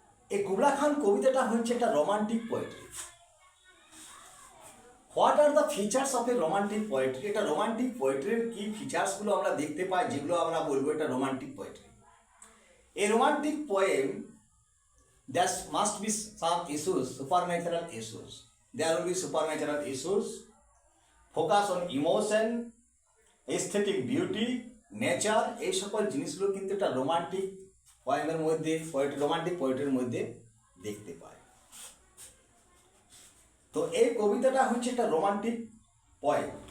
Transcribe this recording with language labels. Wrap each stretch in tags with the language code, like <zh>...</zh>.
<bn>এই কুবলা খান কবিতাটা হচ্ছে একটা romantic poetry.</bn> <en>What are the features of a romantic poetry?</en> <bn>এটা রোমান্টিক পোয়েট্রির কি ফিচার্সগুলো আমরা দেখতে পাই, যেগুলো আমরা বলবো এটা romantic poetry.</bn> <en>A romantic poem, there must be some issues, supernatural issues. There will be supernatural issues, focus on emotion, aesthetic beauty, nature,</en> <bn>এই সকল জিনিসগুলো কিন্তু একটা রোমান্টিক পোয়েমের মধ্যে, রোমান্টিক পোয়েট্রির মধ্যে দেখতে পাই। তো এই কবিতাটা হচ্ছে একটা রোমান্টিক পোয়েম।</bn>